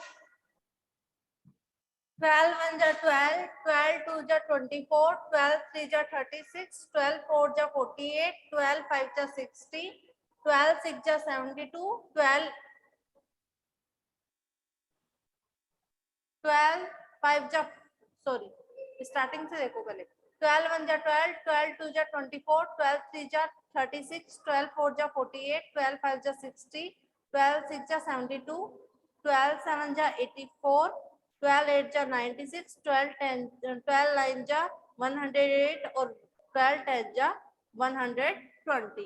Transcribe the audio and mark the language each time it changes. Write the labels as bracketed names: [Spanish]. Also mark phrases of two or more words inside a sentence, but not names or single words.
[Hindi] 12 1 जा 12, 12 2 जा 24, 12 3 जा 36, 12 4 जा 48, 12 5 जा 60, 12 6 जा 72, 12 5 जा, [English] sorry starting [Hindi] से देखो पहले। 12 1 जा 12, 12 2 जा 24, 12 3 जा 36, 12 4 जा 48, 12 5 जा 60, 12 6 जा 72, 12 7 जा 84, 12 8 जा 96, 12 10 12 9 जा 108 और 12 10 जा 120।